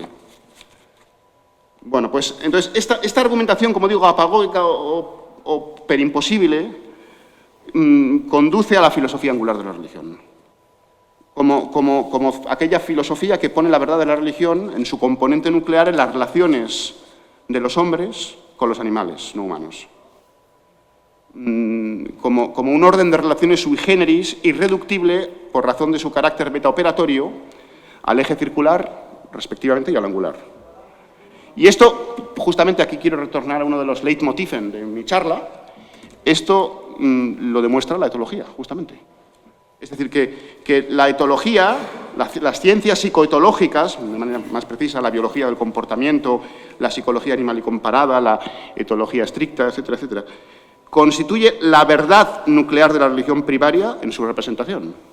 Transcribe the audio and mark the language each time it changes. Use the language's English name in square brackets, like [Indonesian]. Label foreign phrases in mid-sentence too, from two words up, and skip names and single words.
[Spanish] Bueno, pues entonces esta argumentación, como digo, apagógica o perimposible, conduce a la filosofía angular de la religión. Como aquella filosofía que pone la verdad de la religión en su componente nuclear en las relaciones de los hombres con los animales no humanos. Como un orden de relaciones [Latin] sui generis [Spanish] irreductible por razón de su carácter metaoperatorio al eje circular, respectivamente, y al angular. Y esto, justamente aquí quiero retornar a uno de los leitmotiven de mi charla, esto lo demuestra la etología, justamente. Es decir, que la etología, las ciencias psicoetológicas, de manera más precisa, la biología del comportamiento, la psicología animal y comparada, la etología estricta, etcétera, etcétera, constituye la verdad nuclear de la religión primaria en su representación.